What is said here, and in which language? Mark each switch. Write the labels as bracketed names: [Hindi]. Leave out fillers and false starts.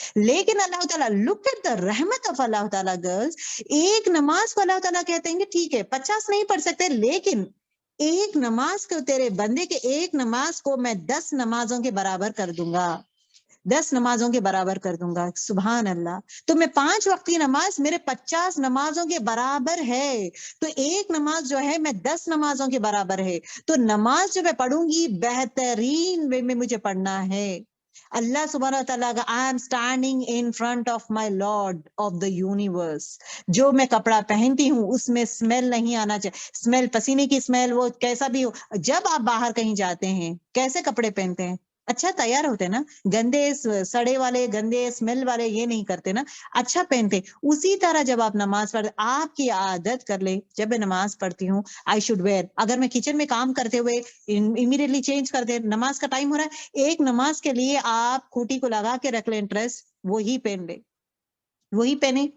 [Urdu] لیکن اللہ تعالیٰ [English] look at the رحمت of اللہ تعالیٰ گرلز، [Urdu] ایک نماز کو اللہ تعالیٰ کہتے ہیں کہ ٹھیک ہے 50 نہیں پڑھ سکتے، لیکن ایک نماز کو، تیرے بندے کے ایک نماز کو میں 10 نمازوں کے برابر کر دوں گا، 10 نمازوں کے برابر کر دوں گا. سبحان اللہ. تو میں 5 وقت کی نماز میرے 50 نمازوں کے برابر ہے. تو ایک نماز جو ہے میں 10 نمازوں کے برابر ہے. تو نماز جو میں پڑھوں گی بہترین وے میں مجھے پڑھنا ہے. اللہ سبحانہ وتعالیٰ کا [English] I am standing in front of my Lord of the universe. [Urdu] جو میں کپڑا پہنتی ہوں اس میں اسمیل نہیں آنا چاہیے. اسمیل، پسینے کی اسمیل، وہ کیسا بھی ہو. جب آپ باہر کہیں جاتے ہیں کیسے کپڑے پہنتے ہیں؟ اچھا تیار ہوتے ہیں نا، گندے سڑے والے، گندے اسمیل والے یہ نہیں کرتے نا، اچھا پہنتے. اسی طرح جب آپ نماز پڑھتے، آپ کی عادت کر لے، جب میں نماز پڑھتی ہوں [English] I should wear, [Urdu] اگر میں کچن میں کام کرتے ہوئے امیڈیٹلی چینج کر دیں، نماز کا ٹائم ہو رہا ہے، ایک نماز کے لیے آپ کھوٹی کو لگا کے رکھ لیں، ڈریس وہی پہن لیں، وہی پہنے.